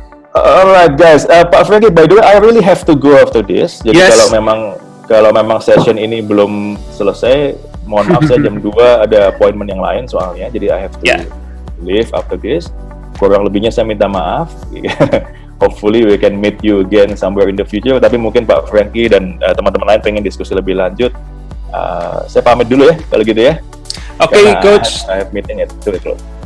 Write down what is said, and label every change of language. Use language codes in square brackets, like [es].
[en] Alright guys, Pak Frankie, by the way, I really have to go after this. [id] Jadi [en] Yes. [id] kalau memang session ini belum selesai, mohon maaf saya jam 2 ada appointment yang lain soalnya. Jadi [en] I have to leave after this. [id] Kurang lebihnya saya minta maaf. [en] Hopefully we can meet you again somewhere in the future. [id] Tapi mungkin Pak Frankie dan teman-teman lain pengen diskusi lebih lanjut. Saya pamit dulu ya kalau gitu ya. Oke, Coach. [en] I have meeting at 2 o'clock.